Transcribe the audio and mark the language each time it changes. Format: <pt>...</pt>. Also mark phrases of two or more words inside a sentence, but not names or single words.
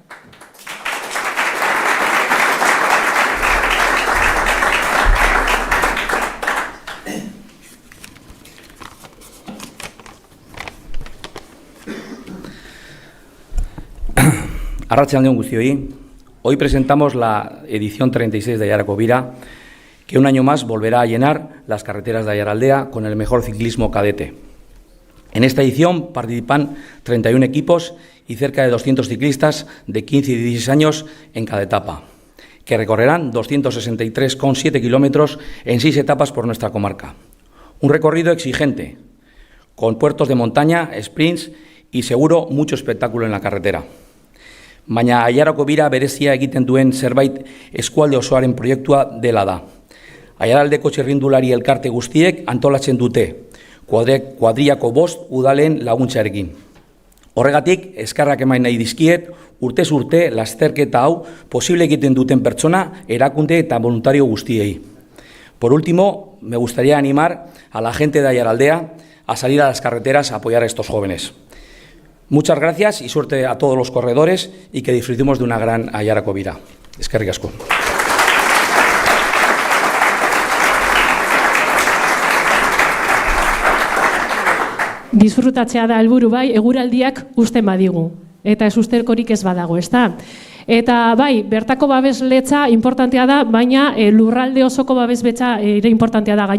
<eu>Arratsalde on guztioi.</eu> <es>Hoy presentamos la edición 36 de Aiarako bira, que un año más volverá a llenar las carreteras de Aiaraldea con el mejor ciclismo cadete. En esta edición participan 31 equipos y cerca de 200 ciclistas de 15 y 16 años en cada etapa, que recorrerán 263,7 kilómetros en 6 etapas por nuestra comarca. Un recorrido exigente, con puertos de montaña, sprints y seguro mucho espectáculo en la carretera.</es> <eu>Baina Aiarako bira berezia egiten duen zerbait eskualde osoaren proiektua dela da. Aiaraldeko txirrindulari elkarte guztiek antolatzen dute, kuadrillako 5 udalen laguntzarekin. Horregatik, eskerrak eman nahi dizkiet, urtez urte lasterketa hau posible egiten duten pertsona, erakunde eta voluntario guztiei.</eu> <es>Por último, me gustaría animar a la gente de Aiaraldea a salir a las carreteras a apoyar a estos jóvenes. Muchas gracias y suerte a todos los corredores y que disfrutemos de una gran Aiarako bira.</es> <eu>Eskerrik asko. Disfrutatzea da helburu bai, eguraldiak uzten badigu. Eta ez usterkorik ez badago, ezta? Eta bai, bertako babesletza importantea da, baina lurralde osoko babesletza ere importantea da.</eu>